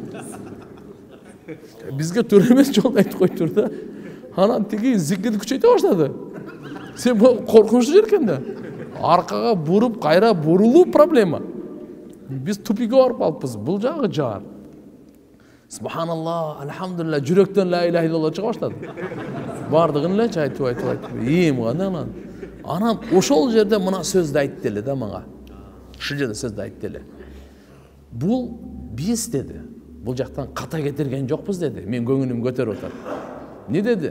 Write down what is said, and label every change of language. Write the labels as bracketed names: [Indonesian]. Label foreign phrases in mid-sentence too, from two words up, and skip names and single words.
[Kyrgyz] Бизге туура эмес жол айтып коюптур да. Анан тиги зикирди күчөйтө баштады. Сен бул коркунучтуу жер экен да. Аркага буруп, кайра бурулуу проблема. Биз тупикке барып калыппыз. Бул жагы жар. Субханалла, алхамдулилла, жүрөктөн [Arabic] لا إله إلا الله [Kyrgyz] чыга баштады. Бардыгын эле айтып. Эм анан. Анан ошол жерде мына сөздү айтты эле да мага. Ушул жерде сөздү айтты эле. Бул биз деди. Бул жактан ката кетирген жокпуз деди. Мен көңүлүм көтөрүп атат. Не деди?